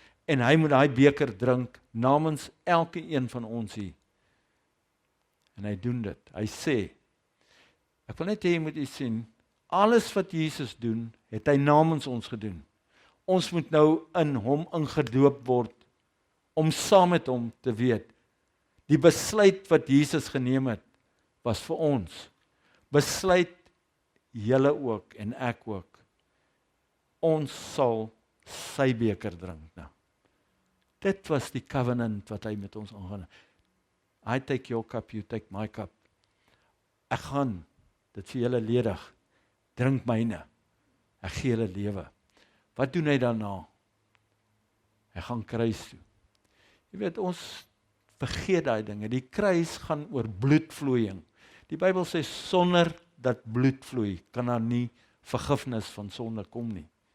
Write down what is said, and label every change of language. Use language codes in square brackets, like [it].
[af] En hy moet daai beker drink namens elke een van ons hier. En hy doen dit. Hy sê, ek wil net hê jy moet iets sien, alles wat Jesus doen, het hy namens ons gedoen. Ons moet nou in hom ingedoop word, om saam met hom te weet, die besluit wat Jesus geneem het, was vir ons. Besluit julle ook en ek ook. Ons sal sy beker drink nou. Dit was die covenant wat hy met ons aangaan. [en] I take your cup, you take my cup. [af] Ek gaan dit vir julle ledig. Drink myne. Ek gee julle lewe. Wat doen hy daarna? Hy gaan kruis toe. Jy weet, ons vergeet daai dinge. Die kruis gaan oor bloedvloeiing. Die Bybel sê, sonder dat bloed vloei, kan daar nie vergifnis van sonde kom nie.